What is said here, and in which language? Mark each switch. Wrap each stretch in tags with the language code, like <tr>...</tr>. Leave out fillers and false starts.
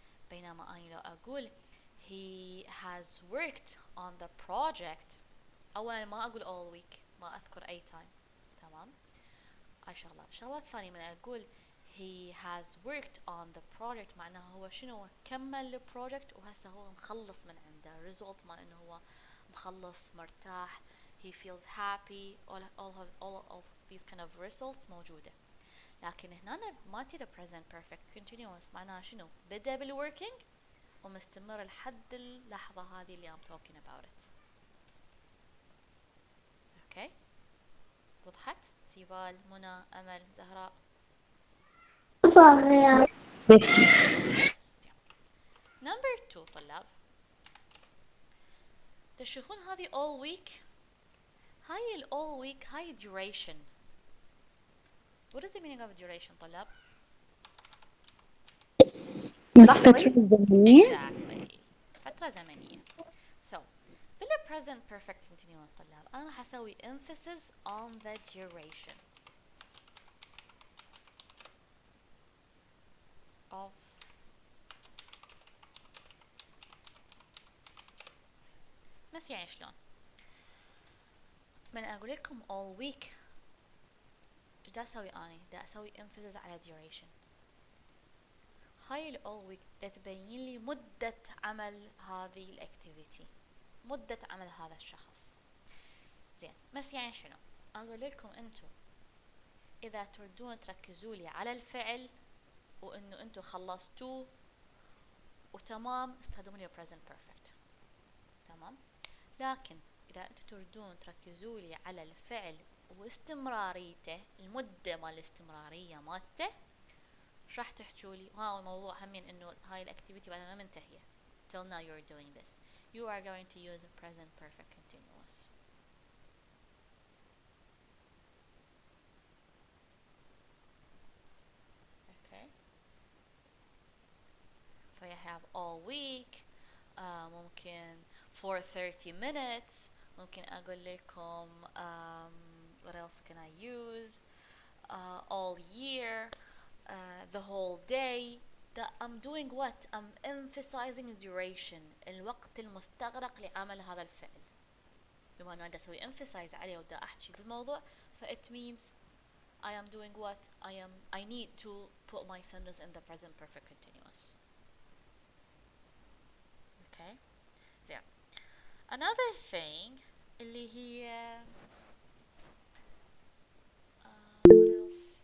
<ar>بينما أنا لو أقول</ar> <en>he has worked on the project</en> <ar>أولا ما أقول all week، ما أذكر أي time. تمام، هاي شغلة. الشغلة الثانية من أقول</ar> <en>he has worked on the project</en> <ar>معناها هو شنو؟ كمل البروجكت وهسه هو مخلص من عنده result مال إنه هو مخلص مرتاح.</ar> <en>he feels happy. all of these kind of results موجودة.</en> <ar>لكن هنا ما ترى present perfect continuous معناها شنو؟ بدأ بالworking ومستمر لحد اللحظة هذه اللي</ar> <en>I'm talking about it.</en> <ar>اوكي، وضحت؟ سيفال، منى، أمل، زهراء.</ar> <en>Number 2 طلاب،</en> <ar>تشوفون هذه</ar> <en>all week؟ هاي all week هاي duration. What is the meaning of duration طلاب؟</en> <ar>فترة زمنية. Exactly، فترة زمنية.</ar> <en>So بال present perfect continuous</en> <ar>طلاب أنا راح أسوي</ar> <en>emphasis on the duration of</en> <ar>بس يعني شلون؟ من أقول لكم</ar> <en>all week</en> <ar>دا أسوي أني دا أسوي emphasis على duration. هاي ال all week دا تبين لي مدة عمل هذه الأكتيفيتي، مدة عمل هذا الشخص. زين بس يعني شنو؟ أقول لكم أنتم إذا تردون تركزوا لي على الفعل وإنه أنتم خلصتوه وتمام استخدموا لي present perfect. تمام. لكن إذا أنتم تردون تركزوا لي على الفعل واستمراريته، المدة مال الاستمرارية مالته، راح تحكوا لي ها الموضوع همين إنه هاي الأكتيفيتي بعد ما منتهية.</ar> <en>Till now you're doing this. You are going to use a present perfect continuous. Okay. So you have all week. ممكن for 30 minutes.</en> <ar>ممكن أقول لكم</ar> <en>what else can I use? All year. The whole day. That I'm doing what? I'm emphasizing duration.</en> <ar>الوقت المستغرق لعمل هذا الفعل. بما أنه أنا أسوي emphasize عليه ودا أحكي بالموضوع.</ar> <en>ف it means I am doing what? I need to put my sentence in the present perfect continuous. Okay. زين. Another thing</en> <ar>اللي هي</ar> <en>what else?</en>